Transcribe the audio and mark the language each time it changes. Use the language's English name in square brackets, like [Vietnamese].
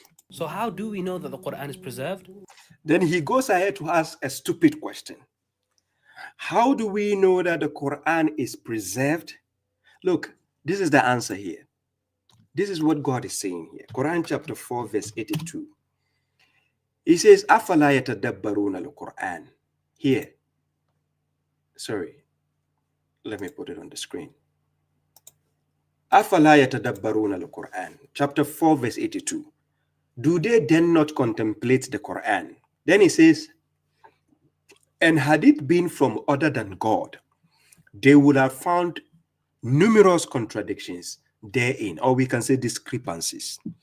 [English] So how do we know that the Quran is preserved? Then he goes ahead to ask a stupid question. How do we know that the Quran is preserved? Look, this is the answer here. This is what God is saying here. Quran chapter 4 verse 82. He says, [Arabic] أَفَلَا يَتَدَبَّرُونَ الْقُرْآنَ. [English] Here. Sorry. Let me put it on the screen. [Arabic] أَفَلَا يَتَدَبَّرُونَ الْقُرْآنَ. [English] Chapter 4 verse 82. Do they then not contemplate the Quran? Then he says, and had it been from other than God, they would have found numerous contradictions therein, or we can say discrepancies.